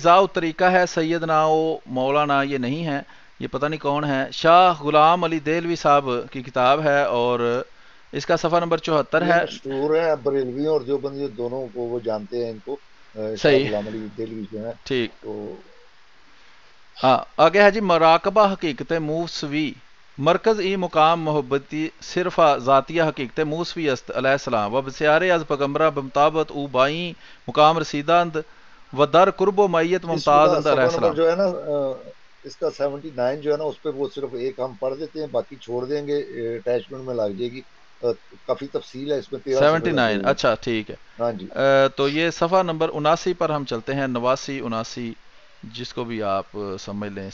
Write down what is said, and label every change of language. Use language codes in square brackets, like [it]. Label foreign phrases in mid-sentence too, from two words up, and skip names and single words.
[ur] اضاء الطریقہ ہے سیدنا و مولانا، یہ نہیں ہے، یہ پتہ نہیں کون ہے. شاہ غلام علی دہلوی صاحب کی کتاب ہے اور اس کا صفحہ نمبر 74 یہ ہے. مشہور ہیں بریلویوں اور دیوبندیوں دونوں کو، وہ جانتے ہیں ان کو. شاہ صحیح. غلام علی دہلوی جو ہیں ٹھیک. تو ہاں آگے ہے جی. [fa] مراقبہ حقیقت موسوی مرکز ای مقام محبتی صرف ذاتیہ حقیقت موسوی است [ar] علیہ السلام [fa] و بسیارے از پیغمبرہ بمطابت او بائیں مقام رسیدند و در قرب و معیت [ur] اس [fa] ممتاز [ur] کا [fa] اند علیہ [ur] صفحہ نمبر [fa] السلام. [ur] جو ہے نا اس کا 79 جو ہے نا اس پہ وہ صرف ایک ہم پڑھ دیتے ہیں، باقی چھوڑ دیں گے، اٹیچمنٹ میں لگ جائے گی. کافی تفصیل ہے اس میں، 13 صفحے لگے 79 ہوئے ہیں. اچھا ٹھیک ہے. ہاں جی. تو یہ صفحہ نمبر 79 پر ہم چلتے ہیں. 89 79 جس کو بھی آپ سمجھ لیں.